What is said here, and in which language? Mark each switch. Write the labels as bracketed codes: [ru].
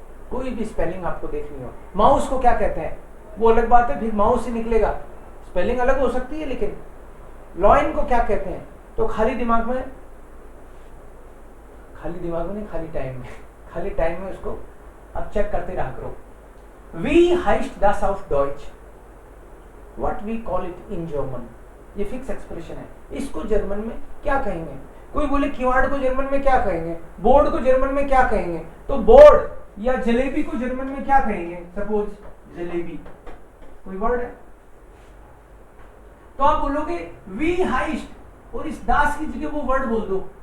[hi] कोई भी स्पेलिंग आपको देखनी हो. माउस को क्या कहते हैं वो अलग बात है, फिर माउस ही निकलेगा. स्पेलिंग अलग हो सकती है, लेकिन लॉइन को क्या कहते हैं तो खाली दिमाग में नहीं, खाली टाइम में उसको आप चेक करते रहा करो. [de] Wie heißt das auf Deutsch? [en] What we call it in German? [hi] ये फिक्स एक्सप्रेशन है. इसको जर्मन में क्या कहेंगे. कोई बोले कीवर्ड को जर्मन में क्या कहेंगे, बोर्ड को जर्मन में क्या कहेंगे, तो बोर्ड या जलेबी को जर्मन में क्या कहेंगे. सपोज जलेबी कोई वर्ड है तो आप बोलोगे [de] वी हाइस्ट [hi] और इस दास की जगह वो वर्ड बोल दो.